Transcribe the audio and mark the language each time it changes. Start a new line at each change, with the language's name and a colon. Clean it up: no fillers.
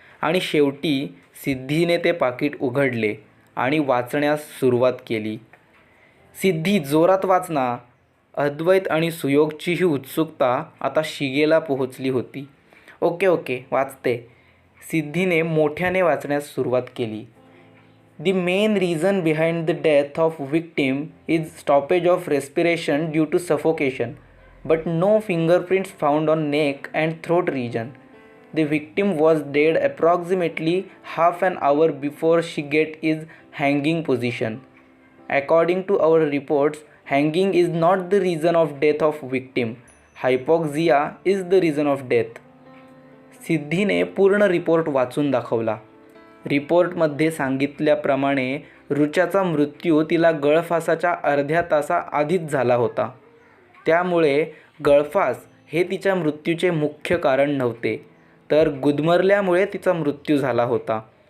Marathi: आणि शेवटी सिद्धीने ते पाकीट उघडले आणि वाचण्यास सुरुवात केली. सिद्धी, जोरात वाच ना. अद्वैत आणि सुयोगचीही उत्सुकता आता शिगेला पोहोचली होती. ओके वाचते. सिद्धीने मोठ्याने वाचण्यास सुरुवात केली.
English: The main reason behind the death of victim is stoppage of respiration due to suffocation, but no fingerprints found on neck and throat region. The victim was dead approximately half an hour before she get is hanging position. According to our reports, hanging is not the reason of death of victim. Hypoxia is the reason of death.
Marathi: सिद्धीने पूर्ण report वाचून दाखवला. रिपोर्टमध्ये सांगितल्याप्रमाणे रुचाचा मृत्यू तिला गळफासाच्या अर्ध्या तासाआधीच झाला होता. त्यामुळे गळफास हे तिच्या मृत्यूचे मुख्य कारण नव्हते, तर गुदमरल्यामुळे तिचा मृत्यू झाला होता.